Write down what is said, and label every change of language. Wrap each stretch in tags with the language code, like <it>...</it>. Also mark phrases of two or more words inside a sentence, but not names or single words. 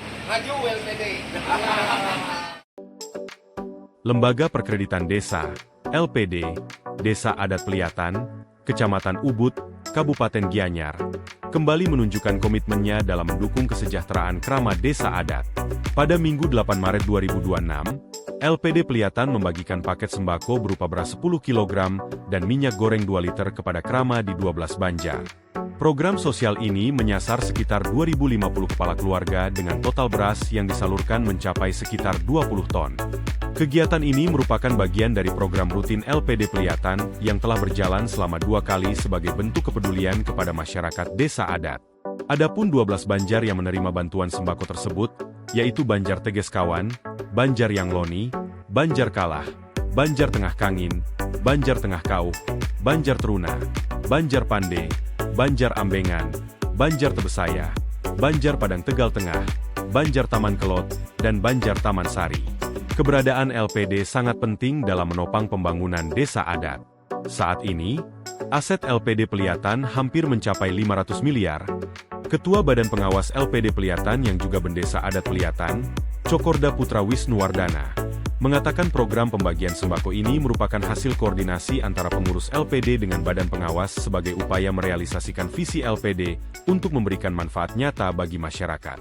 <id>Maju LPD. Lembaga Perkreditan Desa, LPD, Desa Adat Peliatan, Kecamatan Ubud, Kabupaten Gianyar, kembali menunjukkan komitmennya dalam mendukung kesejahteraan keramat desa adat. Pada Minggu 8 Maret 2026, LPD Peliatan membagikan paket sembako berupa beras 10 kg dan minyak goreng 2 liter kepada keramat di 12 Banjar. Program sosial ini menyasar sekitar 2.050 kepala keluarga dengan total beras yang disalurkan mencapai sekitar 20 ton. Kegiatan ini merupakan bagian dari program rutin LPD Peliatan yang telah berjalan selama 2 kali sebagai bentuk kepedulian kepada masyarakat desa adat. Adapun 12 Banjar yang menerima bantuan sembako tersebut, yaitu Banjar Tegeskawan, Banjar Yangloni, Banjar Kalah, Banjar Tengah Kangin, Banjar Tengah Kauh, Banjar Teruna, Banjar Pande, Banjar Ambengan, Banjar Tebesaya, Banjar Padang Tegal Tengah, Banjar Taman Kelot, dan Banjar Taman Sari. Keberadaan LPD sangat penting dalam menopang pembangunan desa adat. Saat ini, aset LPD Peliatan hampir mencapai 500 miliar. Ketua Badan Pengawas LPD Peliatan yang juga Bendesa Adat Peliatan, Cokorda Putra Wisnuwardana, mengatakan program pembagian sembako ini merupakan hasil koordinasi antara pengurus LPD dengan Badan Pengawas sebagai upaya merealisasikan visi LPD untuk memberikan manfaat nyata bagi masyarakat.</id>